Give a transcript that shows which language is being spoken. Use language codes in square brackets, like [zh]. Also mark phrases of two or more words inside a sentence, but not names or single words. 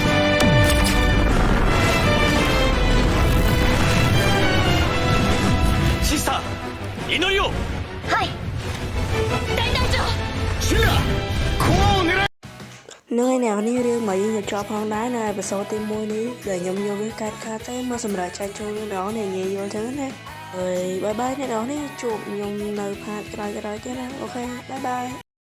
[ja] シスター祈りをはい大隊長シンラコアを狙え [km] នឹងឯអ្នកនេះរឿងមកយើងចប់ផងដែរនៅអេពីសូតទី1នេះដែលខ្ញុំយកវាកាត់ទៅមកសម្រាប់ចែកចូលអ្នកនរអ្នកងាយយល់ចឹងណាហើយ [en] bye bye [km] អ្នកនរនេះជួបខ្ញុំនៅផាតក្រោយទៀតណា [en] OK bye bye